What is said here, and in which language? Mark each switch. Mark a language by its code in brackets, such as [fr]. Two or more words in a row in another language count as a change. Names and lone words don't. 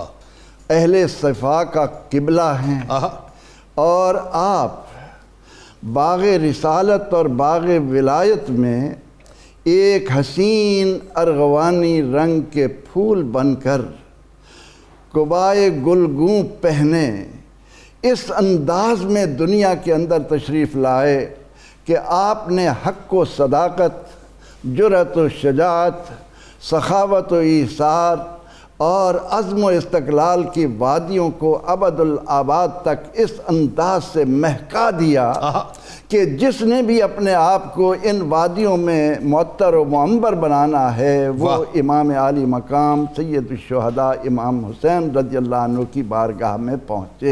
[ur] اہل صفا کا قبلہ ہیں، اور آپ باغ رسالت اور باغ ولایت میں ایک حسین ارغوانی رنگ کے پھول بن کر قبائے گلگوں پہنے اس انداز میں دنیا کے اندر تشریف لائے کہ آپ نے حق و صداقت، جرأت و شجاعت، سخاوت و ایثار اور عزم و استقلال کی وادیوں کو ابد الآباد تک اس انداز سے مہکا دیا کہ جس نے بھی اپنے آپ کو ان وادیوں میں معطر و معمر بنانا ہے وہ امام علی مقام سید الشہداء امام حسین [ar] رضی اللہ عنہ [ur] کی بارگاہ میں پہنچے۔